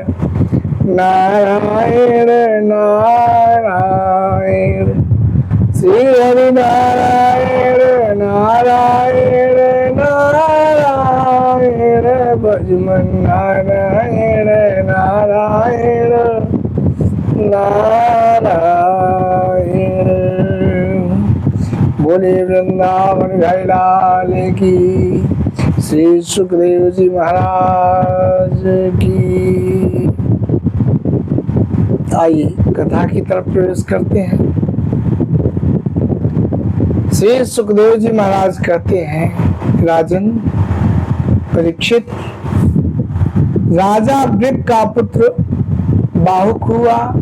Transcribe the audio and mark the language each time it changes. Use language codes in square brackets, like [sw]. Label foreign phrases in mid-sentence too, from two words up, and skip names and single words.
[hi] नारायण नारायण श्री हरि नारायण नारायण नारायण भजमन नारायण नारायण नारायण बोले वृंदावन घाई लाल की श्री सुखदेव जी महाराज की। आइए कथा की तरफ प्रवेश करते हैं। श्री सुखदेव जी महाराज कहते हैं, राजन परीक्षित, राजा वृक का पुत्र बाहुक हुआ।